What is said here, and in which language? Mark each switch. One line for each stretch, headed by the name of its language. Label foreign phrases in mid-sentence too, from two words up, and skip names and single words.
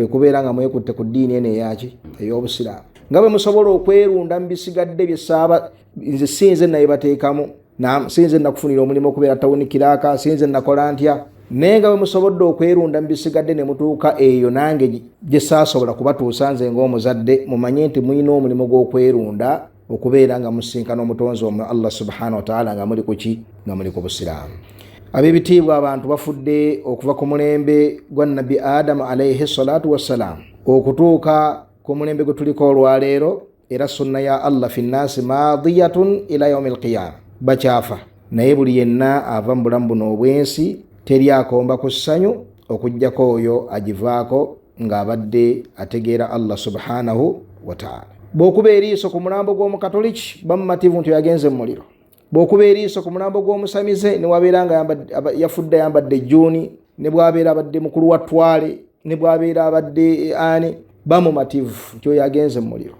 Ganda: kubeera nga mwekutte ku ddiini eno eyaki ey'obusiraamu nga bwe musobola okwerunda mu bisigadde byesaaba nze sinze naye bateekamu sinze nakufunira omulimu okubeera tawuni kiraaka sinze nakola ntya naye nga bwe musobodde okwerunda mu bisigadde ne mutuuka eyo nange gye saasobola kubatuusa nze ng'omuzadde mumanye nti mulina omulimu gw'okwerunda okubeera nga musinkana omutonzi omwe
Arabic: الله سبحانه وتعالى
Ganda: nga muli kuki nga muli ku busiraamu. Ab'ebitiibwa abantu bafudde okuva ku mulembe gwa Nabi Adamu
Arabic: عليه الصلاة والسلام
Ganda: okutuuka ku mulembe gwe tuliko olwaleero era
Arabic: سنة الله في الناس ماضية إلى يوم القيامة
Ganda: bakyafa naye buli yenna ava mu bulamu buno obwensi teri akomba ku ssanyu okuggyako oyo agivaako ng'abadde ategeera
Arabic: الله سبحانه وتعالى.
Ganda: Bw'okuba eriiso ku mulambo gw'omukatoliki bamumativu nti yagenze mu muliro. Bw'okuba eriiso ku mulambo gw'omusamize ne wabeera nga yafudde ayambadde ejjuuni ne bw'abeera abadde mukulu wa ttwale ne bw'abeera abadde ani bamumativu nti oyo yagenze mu muliro.